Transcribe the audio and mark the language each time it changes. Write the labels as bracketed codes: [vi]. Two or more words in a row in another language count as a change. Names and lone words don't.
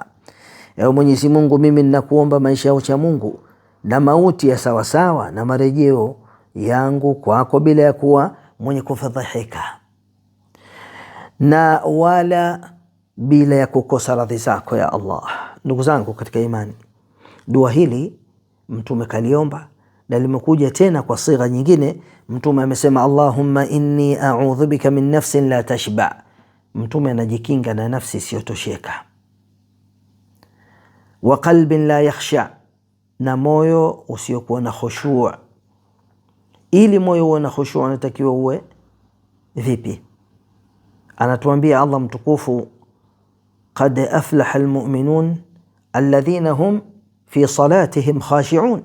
[sw] Ewe Mwenyezi Mungu, mimi ninakuomba maisha ya ucha Mungu na mauti ya sawasawa, na marejeo yangu kwako bila ya kuwa mwenye kufadhihika, na wala bila ya kukosa radhi zako ya Allah. Ndugu zangu katika imani, dua hili Mtume kaliomba, na limekuja tena kwa sigha nyingine. Mtume amesema, [ar] اللهم إني أعوذ بك من نفس لا تشبع. [sw] Mtume anajikinga na nafsi isiyotosheka, [ar] وقلب لا يخشع, [sw] na moyo usiokuwa na khushu'. Ili moyo uwe na khushu' unatakiwa uwe vipi? Anatuambia Allah mtukufu, [ar] قد أفلح المؤمنون الذين هم في صلاتهم خاشعون.